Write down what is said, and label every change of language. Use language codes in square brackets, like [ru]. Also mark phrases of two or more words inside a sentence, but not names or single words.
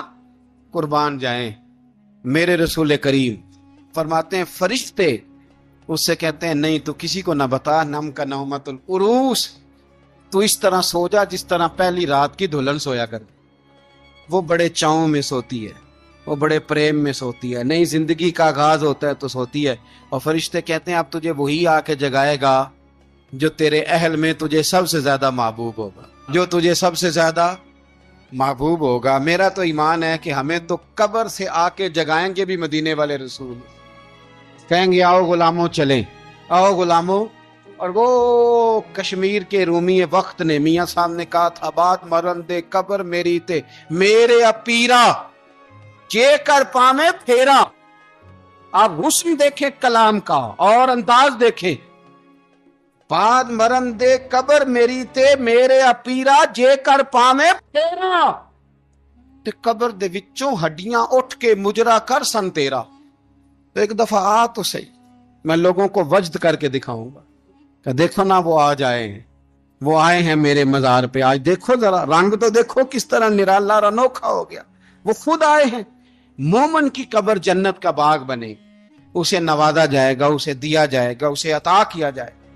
[ur] قربان جائیں میرے رسول کریم فرماتے ہیں فرشتے اس سے کہتے ہیں نہیں تو کسی کو نہ بتا، [ar] نم کا نومت العروس، [ur] تو اس طرح سو جا جس طرح پہلی رات کی دلہن سویا کر، وہ بڑے چاؤں میں سوتی ہے، وہ بڑے پریم میں سوتی ہے، نئی زندگی کا آغاز ہوتا ہے تو سوتی ہے، اور فرشتے کہتے ہیں اب تجھے وہی آ کے جگائے گا جو تیرے اہل میں تجھے سب سے زیادہ محبوب ہوگا، جو تجھے سب سے زیادہ محبوب ہوگا۔ میرا تو ایمان ہے کہ ہمیں تو قبر سے آ کے جگائیں گے بھی مدینے والے رسول، کہیں گے آؤ غلاموں چلیں، آؤ غلاموں۔ اور وہ کشمیر کے رومی وقت نے میاں صاحب نے کہا تھا [pa] بات مرن دے قبر میری تے میرے اپیرا جے کر پامے پھیرا۔ [ur] آپ حسن دیکھیں کلام کا اور انداز دیکھیں، [pa] بات مرن دے قبر میری تے میرے اپیرا جے کر پامے پھیرا، تے قبر دے وچوں ہڈیاں اٹھ کے مجرا کر سن تیرا۔ [ur] تو ایک دفعہ آ تو صحیح، میں لوگوں کو وجد کر کے دکھاؤں گا کہ دیکھو نا وہ آج آئے ہیں، وہ آئے ہیں میرے مزار پہ، آج دیکھو ذرا رنگ تو دیکھو کس طرح نرالا اور انوکھا ہو گیا، وہ خود آئے ہیں۔ مومن کی قبر جنت کا باغ بنے، اسے نوازا جائے گا، اسے دیا جائے گا، اسے عطا کیا جائے گا۔